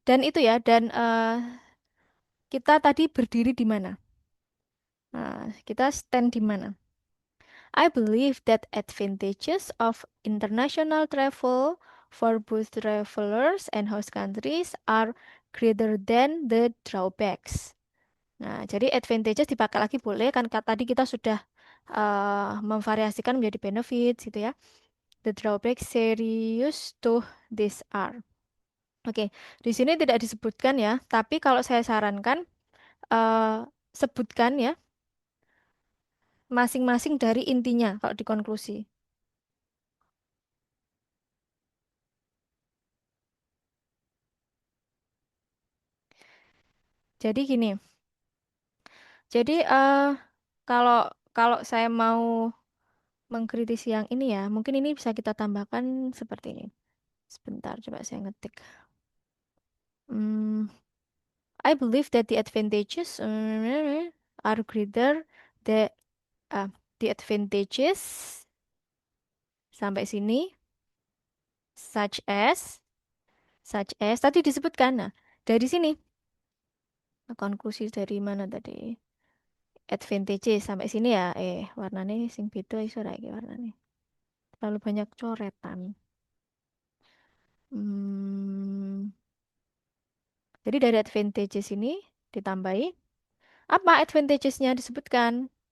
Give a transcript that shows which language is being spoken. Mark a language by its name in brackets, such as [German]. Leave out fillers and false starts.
[Indonesian] Dan itu ya, dan kita tadi berdiri di mana? Nah, kita stand di mana? [English] I believe that advantages of international travel for both travelers and host countries are greater than the drawbacks. [Indonesian] Nah, jadi advantages dipakai lagi boleh kan tadi kita sudah memvariasikan menjadi benefits gitu ya. [English] The drawbacks serious to this are. [Indonesian] Oke, di sini tidak disebutkan ya, tapi kalau saya sarankan eh, sebutkan ya masing-masing dari intinya kalau di konklusi. Jadi gini. Jadi kalau kalau saya mau mengkritisi yang ini ya, mungkin ini bisa kita tambahkan seperti ini. Sebentar, coba saya ngetik. [English] Hmm, I believe that the advantages are greater the uh, the advantages [Indonesian] sampai sini [English] such as [Indonesian] tadi disebutkan. Nah, dari sini konklusi dari mana tadi? Advantages sampai sini ya. [Javanese] Warnanya sing beda iso ra iki warnanya. [Indonesian] Terlalu banyak coretan. Hmm, jadi dari advantages ini ditambahi apa advantagesnya disebutkan.